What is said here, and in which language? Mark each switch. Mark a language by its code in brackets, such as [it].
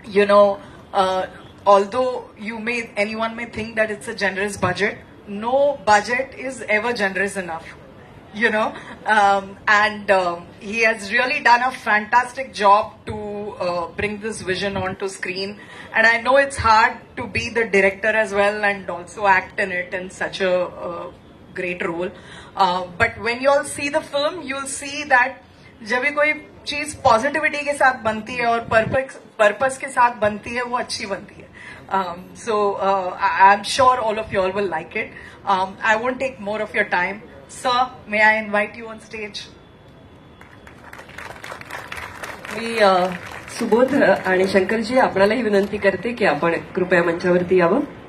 [en] Although anyone may think that it's a generous budget, no budget is ever generous enough. And he has really done a fantastic job to bring this vision onto screen. And I know it's hard to be the director as well and also act in it in such a great role. But when you all see the film, you'll see that [hi] जब भी कोई चीज positivity के साथ बनती है और purpose के साथ बनती है, वो अच्छी बनती है. [en] So I'm sure all of you all will like it. I won't take more of your time. Sir, may I invite you on stage? [mr] मी सुबोध आणि शंकरजी आपल्यालाही विनंती करते की आपण कृपया मंचावरती यावं.